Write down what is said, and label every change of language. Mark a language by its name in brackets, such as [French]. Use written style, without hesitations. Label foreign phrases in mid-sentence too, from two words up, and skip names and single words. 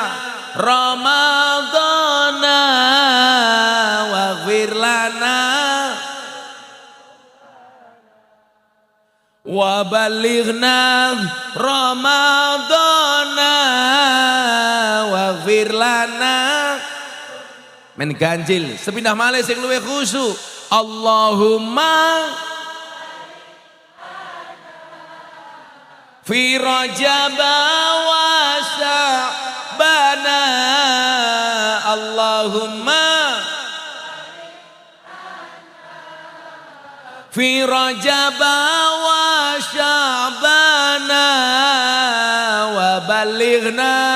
[Arabic] رمضان واغفر لنا وبلغنا رمضان واغفر لنا. [Javanese] Men ganjil sepindah malih sing luwih khusyuk. [Arabic] اللهم في رجب وشعبان. اللهم في رجب وشعبان وبلغنا.